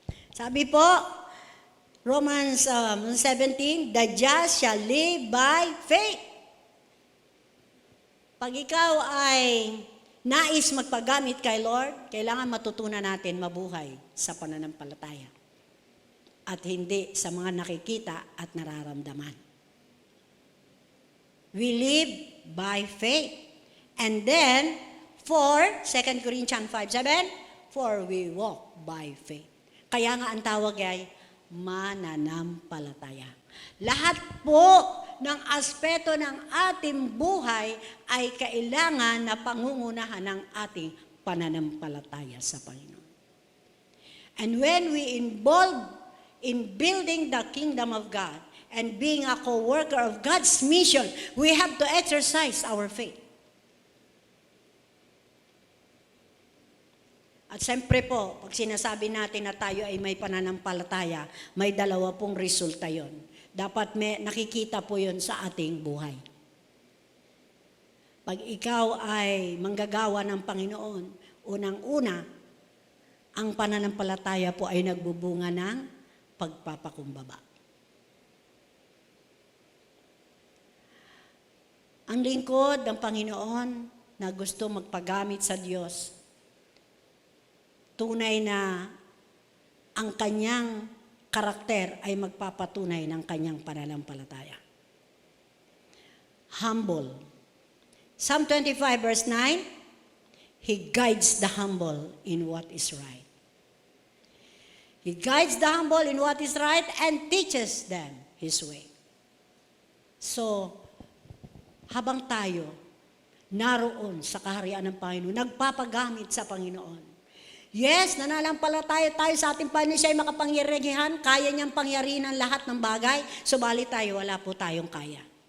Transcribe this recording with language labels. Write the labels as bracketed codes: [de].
[tl] Sabi po, [en] Romans 17, the just shall live by faith. [tl] Pag ikaw ay nais magpagamit kay Lord, kailangan matutunan natin mabuhay sa pananampalataya at hindi sa mga nakikita at nararamdaman. [en] We live by faith. And then, 2 Corinthians 5:7, for we walk by faith. [tl] Kaya nga ang tawag ay mananampalataya. Lahat po ng aspeto ng ating buhay ay kailangan na pangungunahan ng ating pananampalataya sa Panginoon. [en] And when we involve in building the kingdom of God and being a co-worker of God's mission, we have to exercise our faith. [tl] At siyempre po, pag sinasabi natin na tayo ay may pananampalataya, may 2 pong resulta yon. Dapat nakikita po yon sa ating buhay. Pag ikaw ay manggagawa ng Panginoon, unang-una, ang pananampalataya po ay nagbubunga ng pagpapakumbaba. Ang lingkod ng Panginoon na gusto magpagamit sa Diyos, tunay na ang kanyang karakter ay magpapatunay ng kanyang pananampalataya. [en] Humble. Psalm 25 verse 9, He guides the humble in what is right. He guides the humble in what is right and teaches them His way. [tl] So, habang tayo naroon sa kaharian ng Panginoon, nagpapagamit sa Panginoon, yes, nananampalataya tayo sa ating Panginoon, siya ay makapangyarihan, kaya niyang pangyarihan ang lahat ng bagay, subalit tayo, wala po tayong kaya.